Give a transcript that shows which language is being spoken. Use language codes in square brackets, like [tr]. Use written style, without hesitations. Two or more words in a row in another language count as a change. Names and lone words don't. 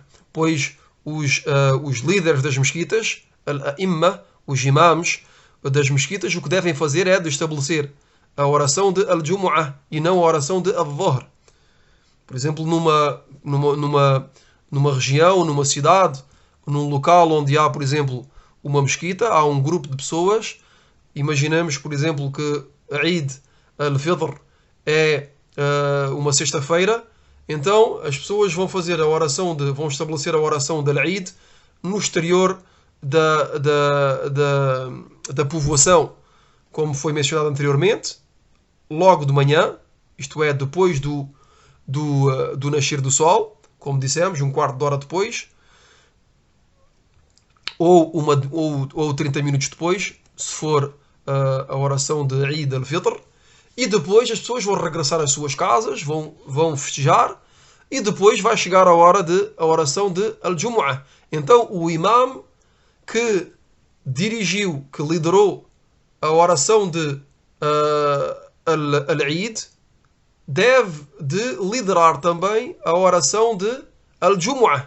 [pt] Pois os líderes das mesquitas, Al-A'imma, os imãs das mesquitas, o que devem fazer é de estabelecer a oração de Al-Jumu'ah e não a oração de Al-Dhuhr. Por exemplo, numa região, numa cidade, num local onde há, por exemplo, uma mesquita, há um grupo de pessoas. Imaginemos, por exemplo, que Eid al-Fitr é uma sexta-feira, então as pessoas vão estabelecer a oração da Eid no exterior da povoação, como foi mencionado anteriormente, logo de manhã, isto é, depois do nascer do sol, como dissemos, um quarto de hora depois, ou 30 minutos depois, se for a oração de Eid al-Fitr, e depois as pessoas vão regressar às suas casas, vão festejar, e depois vai chegar a hora a oração de Al-Jumu'ah. Então o imam que dirigiu, que liderou a oração de Al-Eid, deve de liderar também a oração de Al-Jumu'ah.